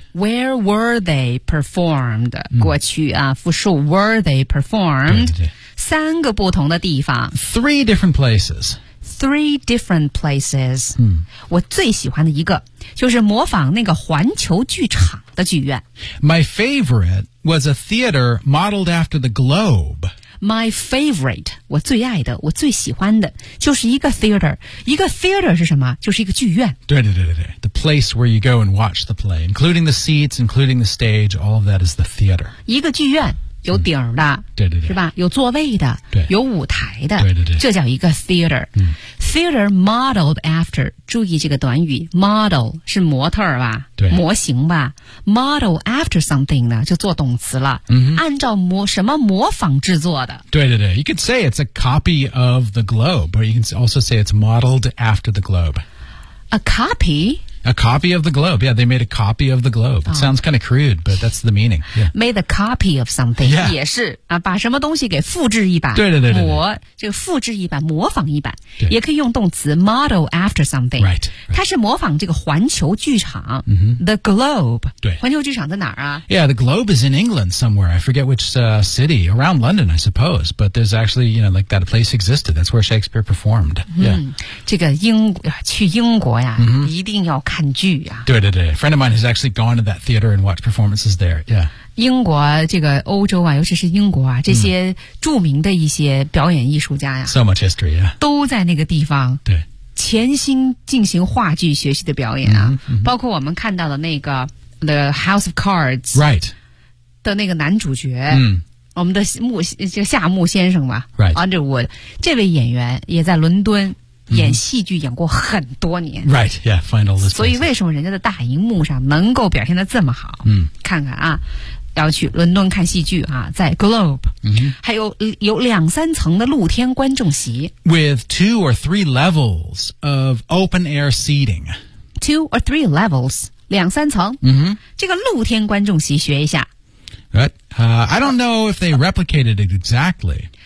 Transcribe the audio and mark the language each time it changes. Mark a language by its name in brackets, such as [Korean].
[English] Where were they performed?、Mm. [Chinese] 过去啊复数 [English] were they performed? [Chinese] 三个不同的地方 [English] Three different places. Three different places.、 Mm. [Chinese] 我最喜欢的一个就是模仿那个环球剧场的剧院 [English] My favorite was a theater modeled after the Globe. My favorite, [Chinese] 我最爱的我最喜欢的就是一个 theater 一个 theater 是什么就是一个剧院对对对对对 [English] The place where you go and watch the play including the seats, including the stage all of that is the theater [Chinese] 一个剧院有顶的、嗯、对对对是吧有座位的对有舞台的对对对这叫一个 theater、嗯、 [English] theater modeled after [Chinese] 注意这个短语 model 是模特吧对模型吧 model after something 呢就做动词了、嗯、按照模什么模仿制作的对对对 [English] you could say it's a copy of the globe or you can also say it's modeled after the globe a copy A copy of the globe. Yeah, they made a copy of the globe. It sounds kind of crude, but that's the meaning.、Yeah. Made a copy of something.、 Yeah. [Chinese] 也是、啊、把什么东西给复制一版。对对对对。模，就复制一版，模仿一版。也可以用动词 [English] model after something. Right, right. [Chinese] 它是模仿这个环球剧场、 mm-hmm. [English] The globe. [Chinese] 对。环球剧场在哪儿啊 [English] Yeah, the globe is in England somewhere. I forget which、city. Around London, I suppose. But there's actually, you know, like that place existed. That's where Shakespeare performed.、 Mm-hmm. Yeah. [Chinese] 这个英去英国呀、 mm-hmm. 一定要看看剧啊对对对 [English] A friend of mine has actually gone to that theater and watched performances there、yeah. [Chinese] 英国这个欧洲啊尤其是英国啊这些著名的一些表演艺术家呀、啊、 [English] So much history、yeah. [Chinese] 都在那个地方对潜心进行话剧学习的表演啊、 mm-hmm. 包括我们看到的那个 The House of Cards [English] Right [Chinese] 的那个男主角嗯、mm. 我们的木就夏木先生吧 [English] Right [Chinese] Underwood 这位演员也在伦敦演戏剧演过很多年、 [English] mm-hmm. Right yeah find all this [Chinese] 所以为什么人家的大荧幕上能够表现得这么好嗯、mm-hmm. 看看啊要去伦敦看戏剧啊在 Globe、 mm-hmm. 还有两三层的露天观众席 [English] With two or three levels of open air seating Two or three levels [Chinese] 两三层、 mm-hmm. 这个露天观众席学一下 [English] Right. I don't know if they replicated it exactly.